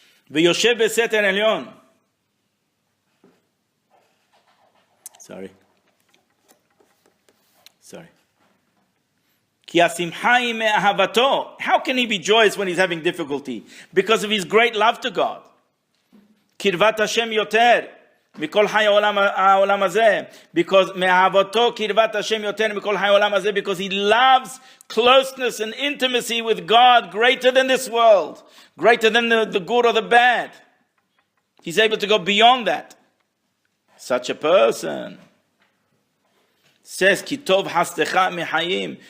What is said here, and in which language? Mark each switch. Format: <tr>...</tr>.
<he>ויושב בסתר עליון.</he> <en>Sorry.</en> <he>כי השמחה היא מאהבתו.</he> <en>How can he be joyous when he's having difficulty? Because of his great love to God.</en> <he>קרבת השם יותר מכל חי העולם הזה.</he> <en>Because</en> <he>מאהבתו קרבת השם יותר מכל חי העולם הזה.</he> <en>Because he loves closeness and intimacy with God greater than this world. Greater than the good or the bad. He's able to go beyond that. Such a person says, Ki tov hastecha mechayim.</en>